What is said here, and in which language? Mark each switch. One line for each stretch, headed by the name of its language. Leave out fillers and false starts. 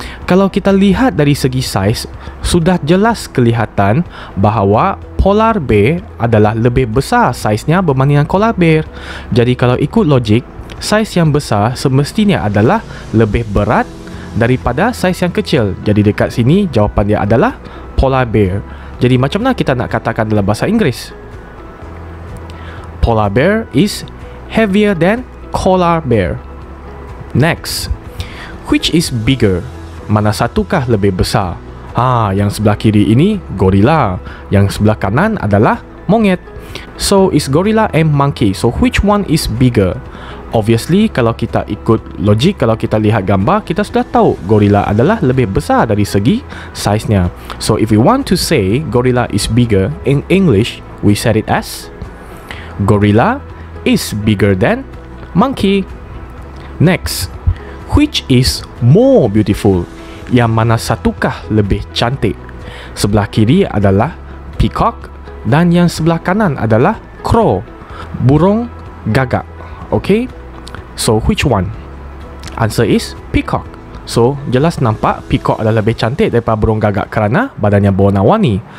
Malay: Kalau kita lihat dari segi saiz, sudah jelas kelihatan bahawa polar bear adalah lebih besar saiznya berbanding dengan koala bear. Jadi kalau ikut logik, saiz yang besar semestinya adalah lebih berat daripada saiz yang kecil. Jadi dekat sini jawapan dia adalah polar bear. Jadi macam mana kita nak katakan dalam bahasa Inggeris?
English: Polar bear is heavier than koala bear. Next, which is bigger?
Malay: Mana satukah lebih besar? Yang sebelah kiri ini gorilla, yang sebelah kanan adalah monyet.
English: So is gorilla and monkey. So which one is bigger?
Malay: Obviously, kalau kita ikut logik, kalau kita lihat gambar, kita sudah tahu gorilla adalah lebih besar dari segi saiznya.
English: So, if we want to say gorilla is bigger, in English, we said it as gorilla is bigger than monkey. Next, which is more beautiful?
Malay: Yang mana satukah lebih cantik? Sebelah kiri adalah peacock dan yang sebelah kanan adalah crow, burung gagak.
English: Okay, so which one? Answer is peacock.
Malay: So jelas nampak peacock adalah lebih cantik daripada burung gagak kerana badannya berwarna-warni.